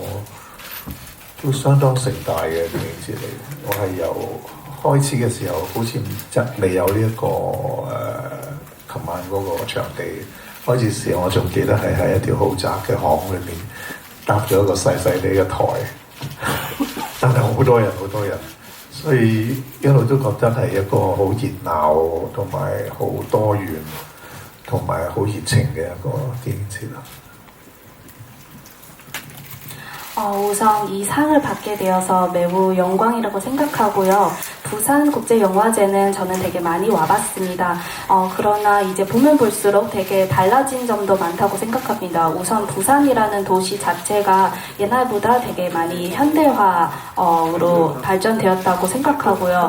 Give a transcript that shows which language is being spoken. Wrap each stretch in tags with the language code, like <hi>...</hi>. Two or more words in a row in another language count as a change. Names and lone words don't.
<yue>都相當盛大嘅電影節嚟，我係由開始嘅時候，好似未有呢一個琴晚嗰個場地開始時候，我仲記得係喺一條豪宅嘅巷裏面搭咗一個細細地嘅台，但係好多人， 所以一路都覺得係一個好熱鬧同埋好多元同埋好熱情嘅一個電影節啦。</yue> <ko>우선 이 상을 받게 되어서 매우 영광이라고 생각하고요. 부산국제영화제는 저는 되게 많이 와봤습니다. 그러나 이제 보면 볼수록 되게 달라진 점도 많다고 생각합니다. 우선 부산이라는 도시 자체가 옛날보다 되게 많이 현대화로 발전되었다고 생각하고요.</ko>